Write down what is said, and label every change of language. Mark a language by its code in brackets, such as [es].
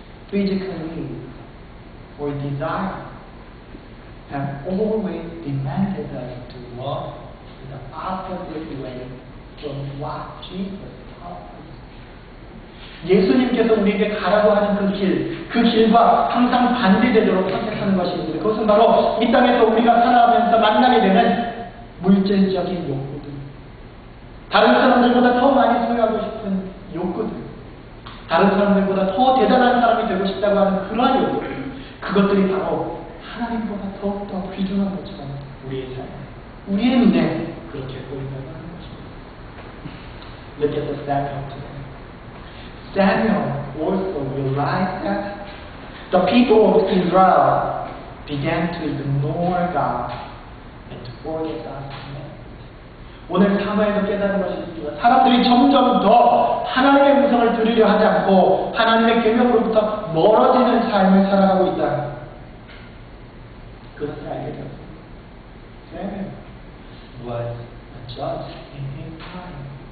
[en] Physical needs or desire have always demanded us to walk in the opposite way from what Jesus taught us. [ko] 예수님께서 우리에게 가라고 하는 그 길과 항상 반대되도록 선택하는 것이 있는데 그것은 바로 이 땅에서 우리가 살아가면서 만나게 되는 물질적인 욕구들, 다른 사람들보다 더 많이 소유하고 싶은 욕구들, 다른 사람들보다 더 대단한 사람이 되고 싶다고 하는 그러한 욕구들, 그것들이 바로 하나님보다 더욱더 귀중한 것처럼 우리의 삶, 우리의 눈에 그렇게 보인다고 하는 것입니다. [en] Look at the Samuel today. Samuel also realized that the people of Israel began to ignore God and to forget God's commandments. [ko] 오늘 사무엘도 깨달은 것이 있습니다. 사람들이 점점 더 하나님의 음성을 들으려 하지 않고 하나님의 계명으로부터 멀어지는 삶을 살아가고 있다. 그것을 알게 되었습니다. [en] Samuel was a judge in his time.